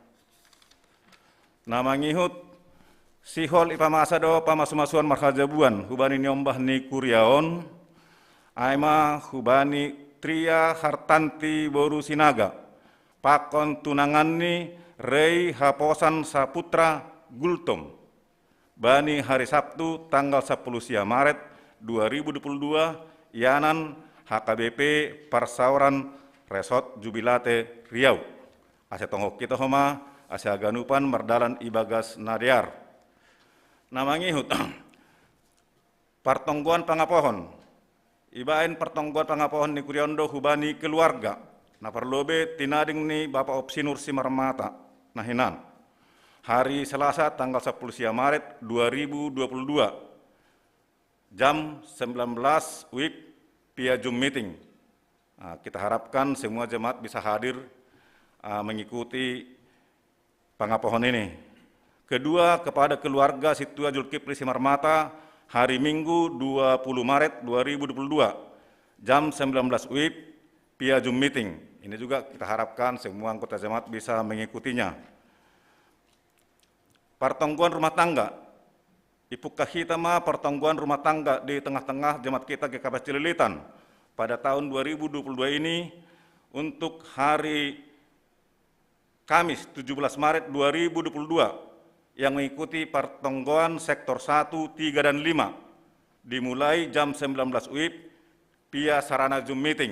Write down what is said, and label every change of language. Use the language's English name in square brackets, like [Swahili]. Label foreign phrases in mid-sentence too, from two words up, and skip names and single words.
[Batak Simalungun] Nama ngihut sihol ipamasado pamasumasuan marhajabuan hubani nyombah ni kuriaon aima hubani Tria Hartanti Boru Sinaga pakon tunangan ni Rei Haposan Saputra Gultom bani [Indonesian] hari Sabtu tanggal [Batak Simalungun] 10 Maret 2022 Yanan HKBP Parsauran Resort Jubilate Riau ase tonggok kita homa ase aganupan mardalan ibagas nadiar. Nama ngihut partongguan pangapohon ibain partongguan pangapohon ni kuriondo hubani keluarga na perlobe tinading ni Bapak Opsinur Simarmata nahinan [Indonesian] hari Selasa tanggal [Batak Simalungun] 10 Maret 2022 jam 19 WIB via Zoom meeting. [Indonesian] Kita harapkan semua jemaat bisa hadir mengikuti pangapohon ini. Kedua, kepada keluarga Situa Zulkifli Simarmata hari Minggu 20 Maret 2022 jam 19 WIB via Zoom meeting. Ini juga kita harapkan semua anggota jemaat bisa mengikutinya. Pertongguan rumah tangga. Ibu kahitama pertongguan rumah tangga di tengah-tengah jemaat kita GKP Cililitan pada tahun 2022 ini untuk hari Kamis 17 Maret 2022 yang mengikuti pertongguan sektor 1, 3, dan 5 dimulai jam 19 WIB via sarana Zoom meeting.